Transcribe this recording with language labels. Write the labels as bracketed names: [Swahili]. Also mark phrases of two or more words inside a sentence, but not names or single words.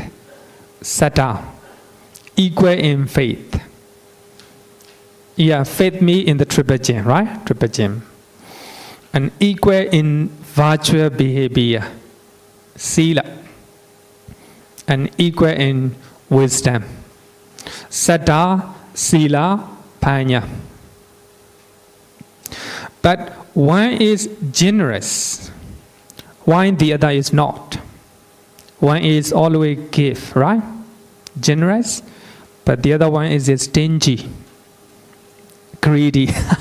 [English] Sutta, equal in faith." Yeah, faith me in the triple gem, right? Triple gem. And equal in virtual behavior, sila. And equal in wisdom, [Pali] saddha, sila, panya. [English] But one is generous, one the other is not. One is always give, right? Generous, but the other one is stingy, greedy.